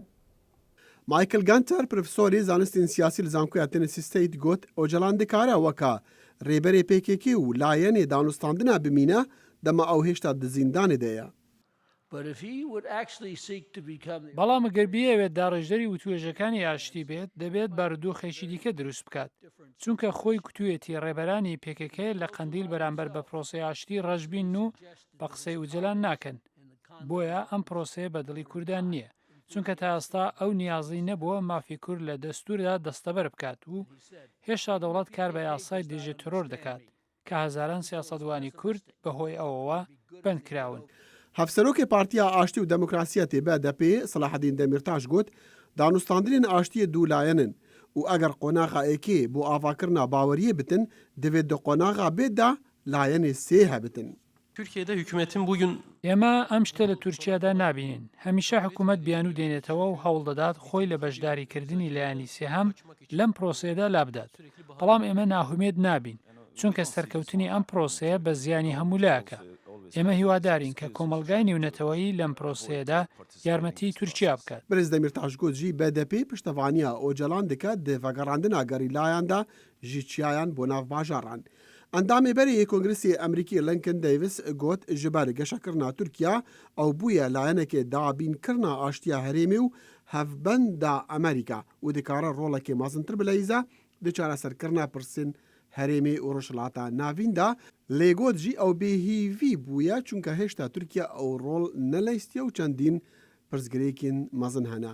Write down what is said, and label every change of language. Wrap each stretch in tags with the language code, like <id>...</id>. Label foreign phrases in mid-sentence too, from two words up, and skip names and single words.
<ku>Michael Gunter profesorê zanistên siyasî li Zankoya Tennessee State got Öcalan dikare weka rêberê PKK û layinê danûstandina bimîne dema ew hêşta di zîndanê de ye.</ku> <ckb>بەڵام ئەگەر بیەوێت داڕێژدەری وتوێژەکانی ئاشتی بێت دەبێت بارودۆخێکی دیکە دروست بکات چونکە خۆی کوتوێتی ڕێبەرانی پێکەکەی لە قەندیل بەرامبەر بە پرۆسەی ئاشتی ڕەشبین و بە قسەی وجلان ناکەن بۆیە ئەم پرۆسەیە بە دڵی کوردان نییە چونکە تا ئێستا ئەو نیازی نەبووە مافی کورد لە دەستوردا دەستەبەر بکات و هێشتا دەوڵەت کار بە یاسای دژە ترۆر دەکات کە هەزاران سیاسەتوانی کورد بەهۆی ئەوەوە بنکراون.</ckb> <ku>Hevserokê Partiya Aştî û Demokrasiya tê BDP Selahedîn Demirtaş got danûstandinên aştiyê dû layenin û eger qonaxa êkê bû avakirina baweriyê bitin divê di qonaxa bê de layenê sê hebitin.</ku> <tr>Türkiye'de hükümetin bugün</tr> <ckb>ئێمە ئەم شتە لە تورکیادا نابینین هەمیشە حکوومەت بیانوو دێنێتەوە و هەوڵ دەدات خۆی لە بەشداریکردنی لایەنی سێهەم لەم پرۆسەیەدا لابدات بەڵام ئێمە ناهومێت نابین چونکە سەرکەوتنی ئەم پرۆسەیە بە زیانی هەمولایەکە ئێمە هیوادارین کە کۆمەلگای نێونەتەوەیی لەم پرۆسەیەدا یارمەتی تورکیا بکات.</ckb> <ku>Birêz Demirtaş got jî BDP piştevaniya Öcalan dike di vegerandina gerîlayan de ji çiyayan bo nav bajaran. Endamê berê Kongresê Emerîkî Lincoln Davis got ji ber geşekirina Tirkiye ew bûye layenekê dabînkirina aştiya herêmê û hevbenda Amerîka û dikare rolekê mezintir bileyze di çareserkirina pirsên herêmê û rojhilata navîn de lê got jî ew bêhîvî bûye çunka hêşta Tirkiye ew rol neleystiye û çendîn pirsgirêkên mezin hene.</ku>